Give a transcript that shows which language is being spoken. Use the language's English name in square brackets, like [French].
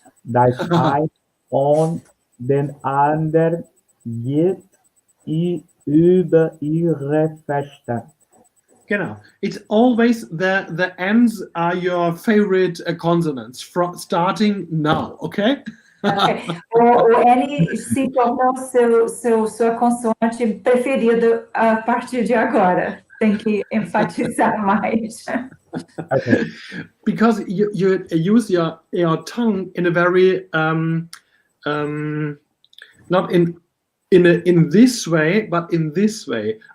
[German] Das eine und den anderen geht über ihre Verstand. Genau. [English] It's always the N's are your favorite consonants starting now, okay? Okay. [Portuguese] O N se tornou sua consoante preferida a partir de agora. Tem que enfatizar mais. [English] Okay. Because you use your tongue in a very not in this way, but in this way.